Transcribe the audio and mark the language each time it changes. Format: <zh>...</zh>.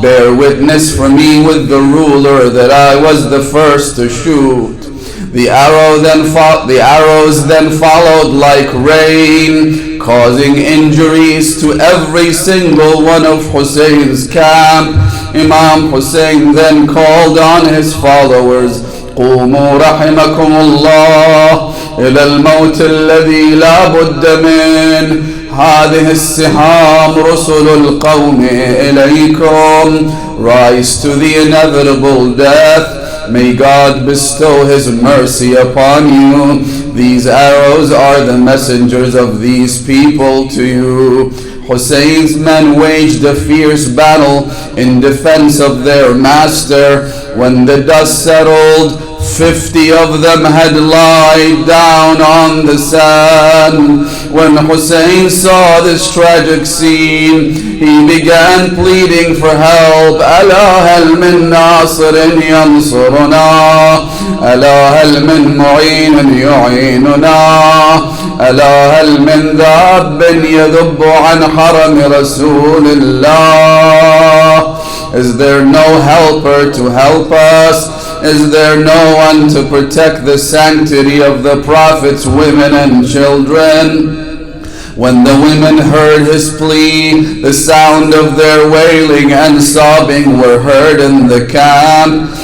<en>Bear witness for me with the ruler that I was the first to shoot. The arrows then followed like rain, causing injuries to every single one of Hussein's camp. Imam Hussein then called on his followers,</en> <ar>قوموا رحمكم الله إلى الموت الذي لا بد منه. هذه السهام رسل القوم إليكم.</ar> <en>Rise to the inevitable death. May God bestow His mercy upon you. These arrows are the messengers of these people to you. Hussein's men waged a fierce battle in defense of their master. When the dust settled, 50 of them had lied down on the sand. When Hussein saw this tragic scene, he began pleading for help.</en> <ar>ألا هل من ناصر ينصرنا ألا هل من معين يعيننا ألا هل من ذاب يذب عن حرم رسول الله.</ar> <en>Is there no helper to help us? Is there no one to protect the sanctity of the Prophet's women and children? When the women heard his plea, the sound of their wailing and sobbing were heard in the camp.</en>